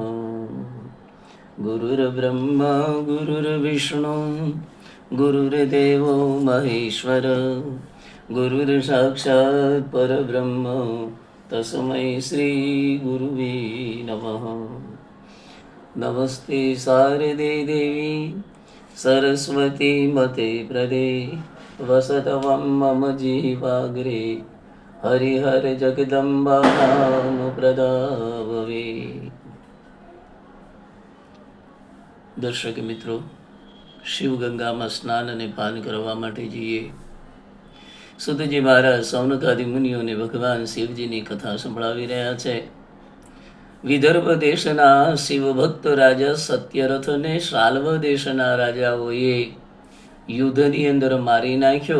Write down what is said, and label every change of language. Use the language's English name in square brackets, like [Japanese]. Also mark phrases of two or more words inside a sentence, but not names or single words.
[Sanskrit] गुरुर्ब्रह्मा गुरुर्विष्णु गुरुर्देवो महेश्वर गुरुर्साक्षात् परब्रह्म तस्मै श्री गुरुवे नमः। नमस्ते शारदे देवी सरस्वती मते प्रदे वसतवं मम जीवाग्रे हरिहर जगदम्बा नाम प्रदाभवे। [Gujarati] દર્શક મિત્રો, શિવગંગામાં સ્નાન અને પાન કરવા માટે જઈએ. સુતજી મહારાજ સૌનકાદિ મુનિઓને ભગવાન શિવજીની કથા સંભળાવી રહ્યા છે. વિદર્ભ દેશના શિવભક્ત રાજા સત્યરથને શાલ્વ દેશના રાજાઓએ યુદ્ધની અંદર મારી નાખ્યો.